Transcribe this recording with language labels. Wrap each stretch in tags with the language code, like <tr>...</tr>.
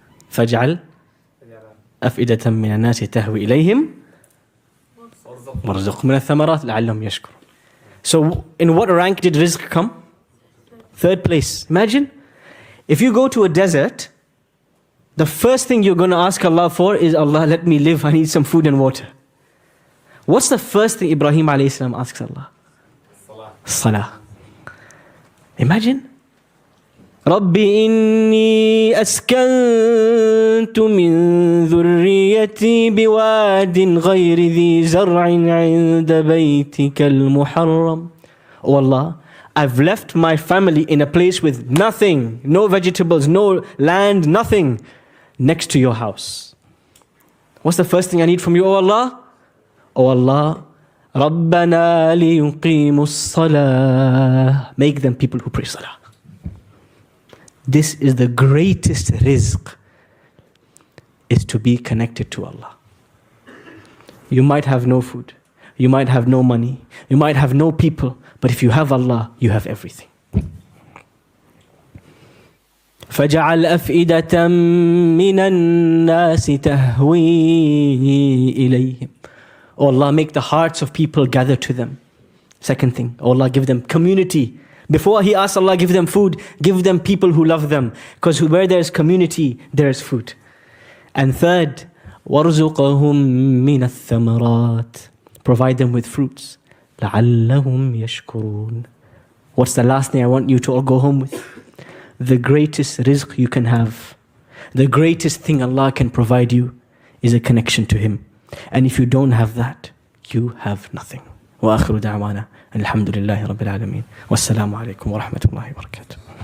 <ar>فاجعل أفئدة من الناس تهوي إليهم وارزقهم من الثمرات لعلهم يشكرون.</ar> <en>So in what rank did rizq come? 3rd place. Imagine if you go to a desert, the first thing you're going to ask Allah for is, Allah, let me live, I need some food and water. What's the first thing Ibrahim alayhi salam asks Allah? Salah. Imagine.</en> <ar>رَبِّ إِنِّي أَسْكَنْتُ مِنْ ذُرِّيَّتِي بِوَادٍ غَيْرِ ذِي زَرْعٍ عِنْدَ بَيْتِكَ الْمُحَرَّمِ.</ar> <en>Oh Allah, I've left my family in a place with nothing, no vegetables, no land, nothing, next to your house. What's the first thing I need from you, oh Allah? Oh Allah,</en> <ar>رَبَّنَا لِيُقِيمُوا الصَّلَاةِ.</ar> <en>Make them people who pray salah. This is the greatest rizq, is to be connected to Allah. You might have no food, you might have no money, you might have no people, but if you have Allah, you have everything.</en> <ar>فَجَعَلْ أَفْئِدَةً مِّنَ النَّاسِ تَهْوِي إِلَيْهِمْ.</ar> <en>Oh Allah, make the hearts of people gather to them. Second thing, oh Allah, give them community. Before he asks Allah, give them food, give them people who love them. Because where there's community, there's food. And third,</en> <ar>وَارْزُقَهُمْ مِنَ الثَّمَرَاتِ.</ar> <en>Provide them with fruits.</en> <ar>لَعَلَّهُمْ يَشْكُرُونَ.</ar> <en>What's the last thing I want you to all go home with? The greatest rizq you can have, the greatest thing Allah can provide you, is a connection to Him. And if you don't have that, you have nothing.</en> <ar>وآخر دعوانا الحمد لله رب العالمين والسلام عليكم ورحمة الله وبركاته.</ar>